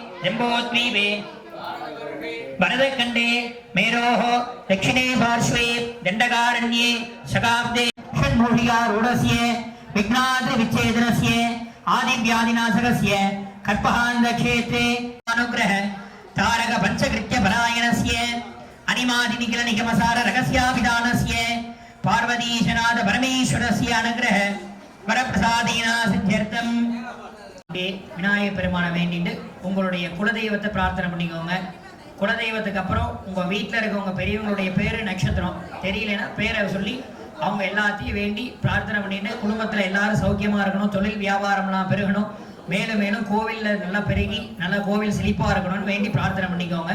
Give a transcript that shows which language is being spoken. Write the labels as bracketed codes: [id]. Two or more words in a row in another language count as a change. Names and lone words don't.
[sa] जम्बोद्वीपे भरतखण्डे मेरोः दक्षिणे पार्श्वे दण्डकारण्ये शकाब्दे षड्मूषिकारूढस्य विघ्नाद्रिविच्छेदनस्य आदिव्याधिनाशकस्य कल्पहान्धक्षेत्रे अनुग्रह तारक पंचकृत्य परायणस्य अनिमादिनिखिल निगमसार रहस्याभिधानस्य पार्वतीशनाथ परमेश्वरस्य अनुग्रह वरप्रसादेन सिद्ध्यर्थम्. [ta] விநாயகர் பெருமானை வேண்டிட்டு உங்களுடைய குலதெய்வத்தை பிரார்த்தனை பண்ணிக்கோங்க. குலதெய்வத்துக்கு அப்புறம் உங்கள் வீட்டில் இருக்கவங்க பெரியவங்களுடைய பேர் நட்சத்திரம் தெரியலன்னா பேரை சொல்லி அவங்க எல்லாத்தையும் வேண்டி பிரார்த்தனை பண்ணிட்டு குடும்பத்தில் எல்லாரும் சௌக்கியமாக இருக்கணும், தொழில் வியாபாரம்லாம் பெருகணும், மேலும் மேலும் கோவிலில் நல்லா பெருகி நல்லா கோவில் செழிப்பாக இருக்கணும்னு வேண்டி பிரார்த்தனை பண்ணிக்கோங்க.